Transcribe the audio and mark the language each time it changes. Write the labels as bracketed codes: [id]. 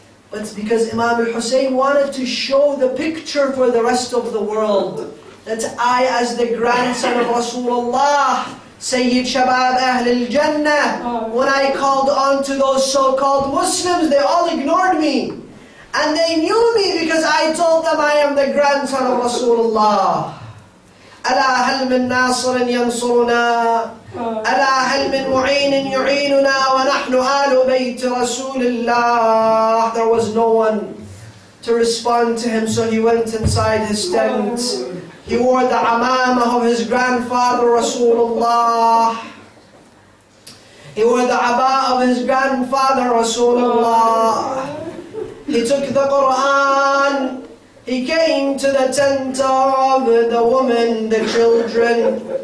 [en] But it's because Imam Hussein wanted to show the picture for the rest of the world that I, as the grandson of Rasulullah, Sayyid Shabab Ahlul Jannah, when I called on to those so-called Muslims, they all ignored me. And they knew me because I told them I am the grandson of Rasulullah. [ar] ألا هل من ناصر ينصرنا ألا هل من معين يعيننا ونحن آل بيت رسول الله. [en] There was no one to respond to him, so he went inside his tent. He wore the amamah of his grandfather Rasulullah. He wore the abba of his grandfather Rasulullah. He took the Quran. He came to the tent of the woman, the children.